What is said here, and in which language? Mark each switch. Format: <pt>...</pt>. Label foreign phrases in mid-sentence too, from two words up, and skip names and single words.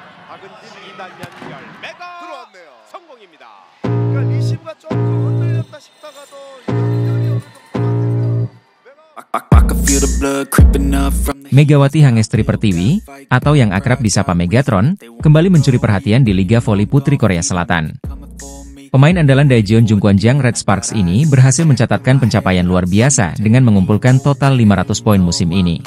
<ko>박은진 2단 연결 메가 들어왔네요. 성공입니다. 그러니까 리시브가 조금 흔들렸다 싶다가도 연결이 어느 정도</ko> <id>Megawati Hangestri Pertiwi, atau yang akrab disapa Megatron, kembali mencuri perhatian di Liga Voli Putri Korea Selatan. Pemain andalan Daejeon Jungkwanjang Red Sparks ini berhasil mencatatkan pencapaian luar biasa dengan mengumpulkan total 500 poin musim ini.</id>